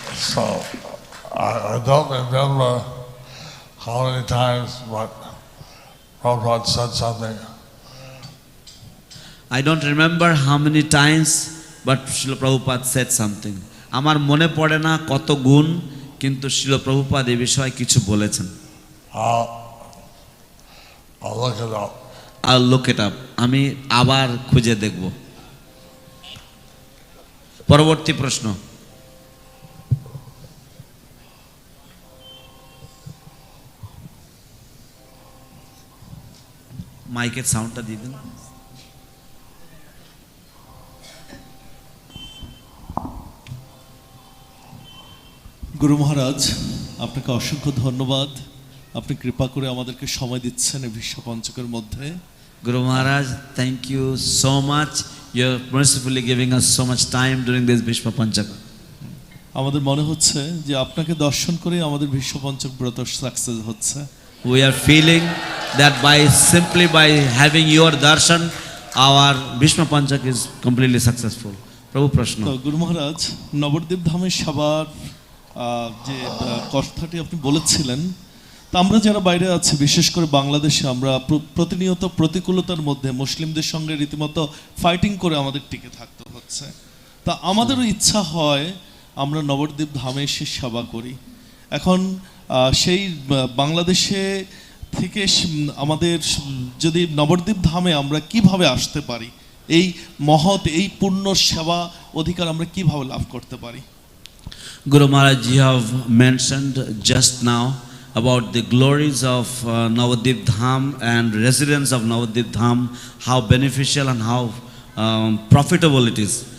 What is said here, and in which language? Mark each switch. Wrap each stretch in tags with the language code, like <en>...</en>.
<en>So I don't remember how many times but Prabhupada said something. I don't remember how many times but Srila Prabhupada said something.</en> <bn>আমার মনে পড়ে না কত গুণ, কিন্তু Srila Prabhupada এই বিষয়ে কিছু বলেছেন।</bn> <en>I'll look it up. I'll look it up.</en> <bn>আমি আবার খুঁজে দেখব। পরবর্তী প্রশ্ন। মাইকের সাউন্ডটা দিয়ে দিন। গুরু মহারাজ, আপনাকে অসংখ্য ধন্যবাদ। আপনি কৃপা করে আমাদেরকে সময় দিচ্ছেন এই বিশ্ব পঞ্চকের মধ্যে।</bn> <en>Guru Maharaj, thank you so much. You're mercifully giving us so much time during this Bhishma Panchaka.</en> <bn>আমাদের মনে হচ্ছে যে আপনাকে দর্শন করে আমাদের বিশ্ব পঞ্চক ব্রত সাকসেস হচ্ছে।</bn> <en>We are feeling that simply by having your darshan, our Bhishma Panchak is completely successful.</en> <bn>Prabhu Prashna. তো গুরু মহারাজ, নবদ্বীপ ধামের সবার যে কথাটি আপনি বলেছিলেন, তা আমরা যারা বাইরে আছি, বিশেষ করে বাংলাদেশে, আমরা প্রতিনিয়ত প্রতিকূলতার মধ্যে মুসলিমদের সঙ্গে রীতিমতো ফাইটিং করে আমাদের টিকে থাকতে হচ্ছে। তা আমাদেরও ইচ্ছা হয় আমরা নবদ্বীপ ধামে এসে সেবা করি। এখন সেই বাংলাদেশে থেকে আমাদের যদি নবদ্বীপ ধামে আমরা কিভাবে আসতে পারি, এই মহৎ এই পূর্ণ সেবা অধিকার আমরা কিভাবে লাভ করতে পারি?</bn> <en>Guru Maharaj, you have mentioned just now about the glories of Navadvip Dham and residents of Navadvip Dham, how beneficial and how profitable it is.</en>